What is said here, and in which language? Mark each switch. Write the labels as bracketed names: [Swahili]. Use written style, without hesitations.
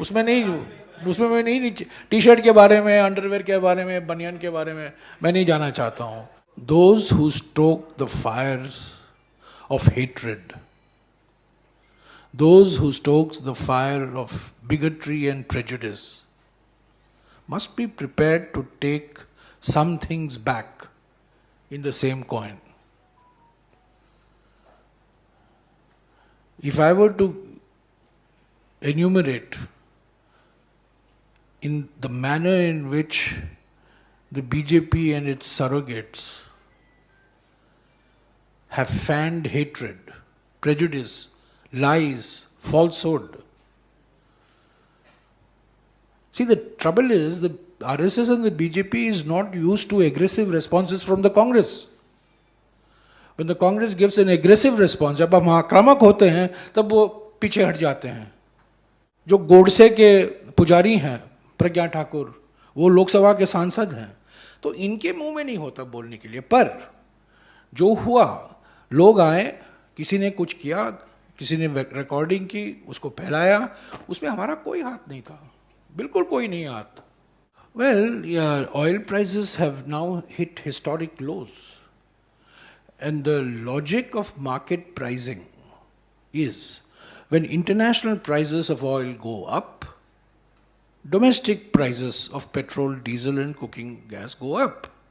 [Hindi] उसमें मैं नहीं टी शर्ट के बारे में, अंडरवेयर के बारे में, बनियान के बारे में मैं नहीं जाना चाहता हूँ। [English] Those who stoke the fires of hatred, those who stoke the fire of bigotry and prejudice, must be prepared to take some things back in the same coin. If I were to enumerate in the manner in which the BJP and its surrogates have fanned hatred, prejudice, lies, falsehood. See, the trouble is the RSS and the BJP is not used to aggressive responses from the Congress. When the Congress gives an aggressive response, [Hindi] जब हम आक्रामक होते हैं तब वो पीछे हट जाते हैं। जो गोडसे के पुजारी हैं, प्रज्ञा ठाकुर, वो लोकसभा के सांसद हैं, तो इनके मुंह में नहीं होता बोलने के लिए। पर जो हुआ, लोग आए, किसी ने कुछ किया, किसी ने रिकॉर्डिंग की, उसको फैलाया, उसमें हमारा कोई हाथ नहीं था, बिल्कुल कोई नहीं हाथ। [English] Well, yeah, oil prices have now hit historic lows. And the logic of market pricing is when international prices of oil go up, domestic prices of petrol, diesel and cooking gas go up.